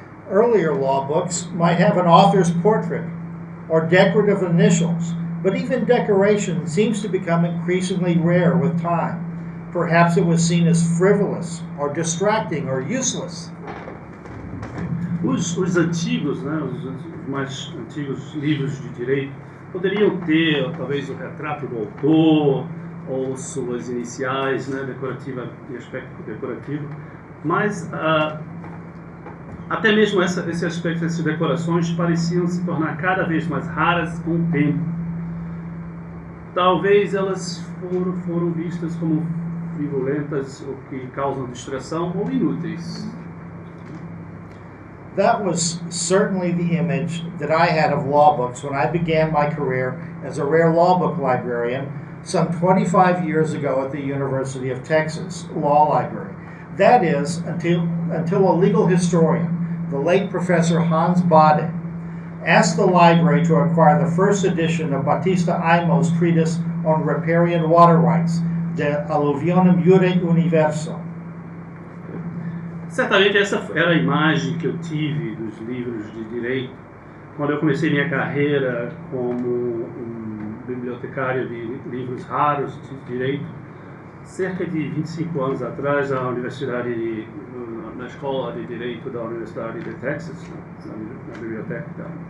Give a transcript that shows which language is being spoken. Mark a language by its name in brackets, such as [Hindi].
[English] Earlier law books might have an author's portrait or decorative initials, but even decoration seems to become increasingly rare with time. Perhaps it was seen as frivolous or distracting or useless. [Portuguese] Os antigos, né, os mais antigos livros de direito poderiam ter talvez o retrato do autor ou suas iniciais, né, decorativa e aspecto decorativo, mas até mesmo esse aspecto, essas decorações pareciam se tornar cada vez mais raras com o tempo. Talvez elas foram vistas como frivololentas, ou que causam distração, ou inúteis. [English] That was certainly the image that I had of law books when I began my career as a rare law book librarian some 25 years ago at the University of Texas Law Library. That is, until a legal historian, the late Professor Hans Bade, asked the library to acquire the first edition of Battista Aimo's treatise on riparian water rights, De Alluvionum Iure Universo. [Portuguese] Certamente essa era a imagem que eu tive dos livros de direito quando eu comecei minha carreira como um bibliotecário de livros raros de direito, cerca de 25 anos atrás, na escola de direito da Universidade de Texas, na Biblioteca.